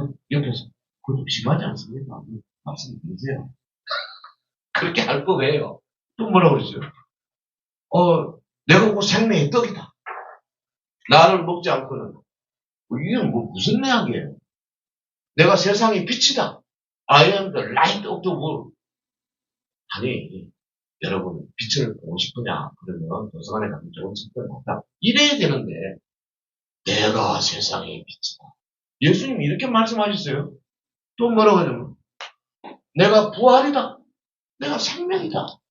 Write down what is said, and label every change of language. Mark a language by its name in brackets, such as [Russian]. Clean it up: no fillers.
[Korean] 옆에서 그것도 심하지 않습니까? 말씀 드리세요. 그렇게 할 거예요. 또 뭐라고 그러죠? 내가 그 생명의 떡이다. 나를 먹지 않고는 이게 뭐 무슨 내용이에요? 내가 세상의 빛이다. [English] I am the light of the world. [Korean] 아니, 여러분, 빛을 보고 싶으냐? 그러면 도서관에 가면 좋은 책들 많다. 이래야 되는데, 내가 세상의 빛이다. 예수님이 이렇게 말씀하셨어요. 또 뭐라고 하냐면, 내가 부활이다. 내가 생명이다.